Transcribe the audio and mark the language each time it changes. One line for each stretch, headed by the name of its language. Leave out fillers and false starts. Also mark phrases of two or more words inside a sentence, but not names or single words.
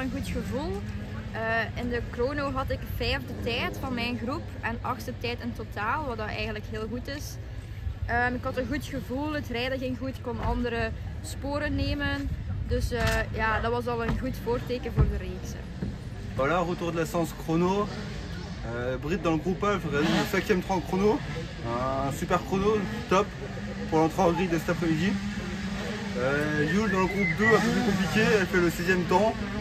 Dutch: gevoel. In de chrono had ik 5e tijd van mijn groep en 8e tijd in totaal, wat dat eigenlijk heel goed is. Ik had een goed gevoel, het rijden ging goed, ik kon andere sporen nemen. Dus ja, dat was al een goed voorteken voor de reeks.
French: Voilà, retour de la séance chrono. Brit dans le groupe A, le 5e temps chrono. Un super chrono, top, pour l'entrée en grille de cet après-midi. Yul dans le groupe 2, un peu plus compliqué, elle fait le 6e temps.